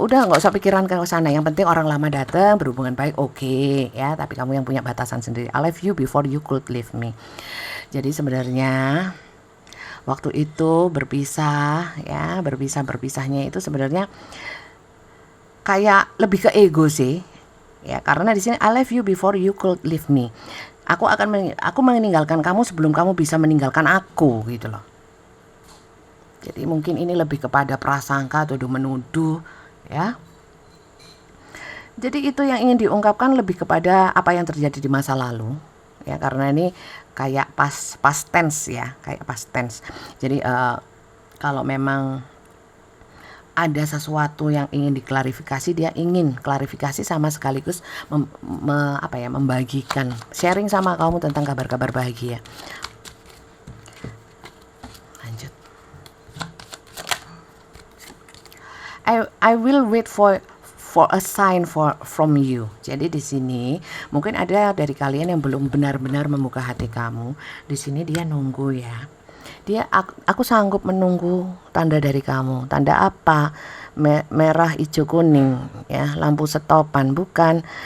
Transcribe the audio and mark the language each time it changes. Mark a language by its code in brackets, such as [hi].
[id] Udah, nggak usah pikiran ke sana. Yang penting orang lama datang, berhubungan baik, oke, ya. Tapi kamu yang punya batasan sendiri. [en] I love you before you could leave me. [id] Jadi sebenarnya waktu itu berpisah, ya, berpisahnya itu sebenarnya kayak lebih ke ego sih, ya. Karena di sini [en] I love you before you could leave me. [id] Aku meninggalkan kamu sebelum kamu bisa meninggalkan aku, gitu loh. Jadi mungkin ini lebih kepada prasangka, tuduh menuduh, ya. Jadi itu yang ingin diungkapkan lebih kepada apa yang terjadi di masa lalu, ya. Karena ini kayak past tense ya, kayak past tense. Jadi kalau memang ada sesuatu yang ingin diklarifikasi, dia ingin klarifikasi sama sekaligus membagikan, sharing sama kamu tentang kabar-kabar bahagia. [en] I will wait for a sign from you. [id] Jadi di sini mungkin ada dari kalian yang belum benar-benar membuka hati kamu. Di sini dia nunggu ya. Aku sanggup menunggu tanda dari kamu. Tanda apa? Merah, hijau, kuning, ya, lampu stopan, bukan.